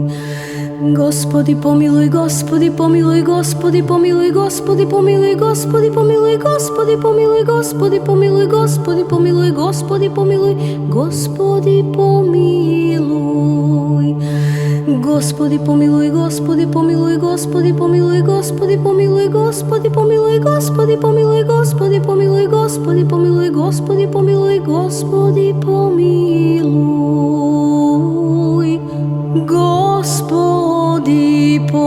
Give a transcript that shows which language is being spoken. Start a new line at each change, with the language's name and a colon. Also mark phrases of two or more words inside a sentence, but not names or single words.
Macedonian: Господи помилуј, Господи помилуј, Господи помилуј, Господи помилуј, Господи помилуј, Господи помилуј, Господи помилуј, Господи помилуј, Господи помилуј, Господи помилуј.
Russian: Господи помилуй, Господи помилуй, Господи помилуй, Господи помилуй, Господи помилуй, Господи помилуй, Господи помилуй, Господи помилуй, Господи помилуй, Господи помилуй, Господи